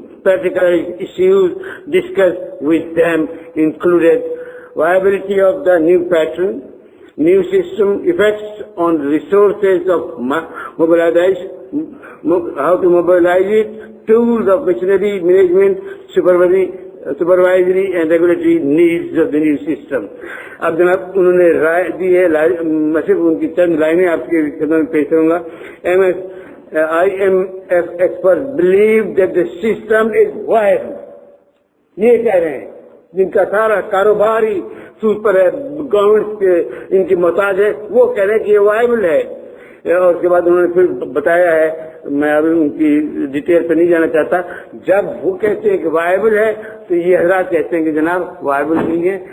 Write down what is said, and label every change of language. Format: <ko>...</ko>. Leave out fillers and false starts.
<en>Practical issues discussed with them included viability of the new pattern, new system, effects on resources of mobilization, how to mobilize it, tools of machinery management, supervisory and regulatory needs of the new system.</en> <ur>اب جناب انہوں نے رائے دی ہے, میں صرف ان کی چند لائنیں آپ کے خدمت میں پیش کروں گا.</ur> <en>IMF experts believe that the system is viable.</en> <ur>یہ کہہ رہے ہیں جن کا سارا کاروبار ہی سود پر ہے, گورنمنٹ کے ان کی محتاج ہے, وہ کہہ رہے ہیں کہ یہ وائبل ہے. اور اس کے بعد انہوں نے پھر بتایا ہے, میں ابھی ان کی ڈیٹیل پہ نہیں جانا چاہتا. جب وہ کہتے ہیں کہ وائبل ہے تو یہ حضرات کہتے ہیں کہ جناب وائبل نہیں ہے.</ur>